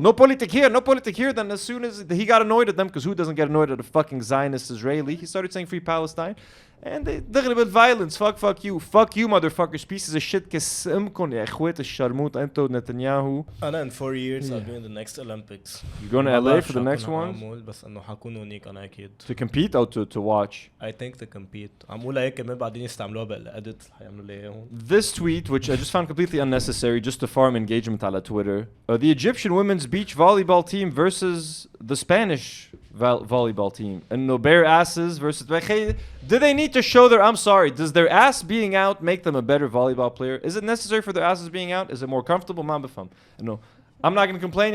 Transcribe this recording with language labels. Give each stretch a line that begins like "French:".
English: No politic here, no politic here. Then as soon as he got annoyed at them, because who doesn't get annoyed at a fucking Zionist Israeli, he started saying free Palestine. And they with violence. Fuck you. Fuck you, motherfuckers. Pieces of shit.
Arabic: كسمكن يا اخوات الشرموط انتو نتنياهو. أنا
English: in 4 years I'll be in the next Olympics. You're going to LA for the next ones?
Arabic: بس إنه حكون هونيك أنا أكيد.
English: To compete or to watch? I think to compete.
Arabic: عم أقول هيك كمان بعدين يستعملوها بالإديت حيعملوا لي هون.
English: This tweet, which I just found completely unnecessary, just to farm engagement
Arabic: على
English: Twitter. The Egyptian women's beach volleyball team versus the Spanish volleyball team. And no bare asses versus... Do they need to show their... I'm sorry. Does their ass being out make them a better volleyball player? Is it necessary for their asses being out? Is it more comfortable? No. I'm not going to complain.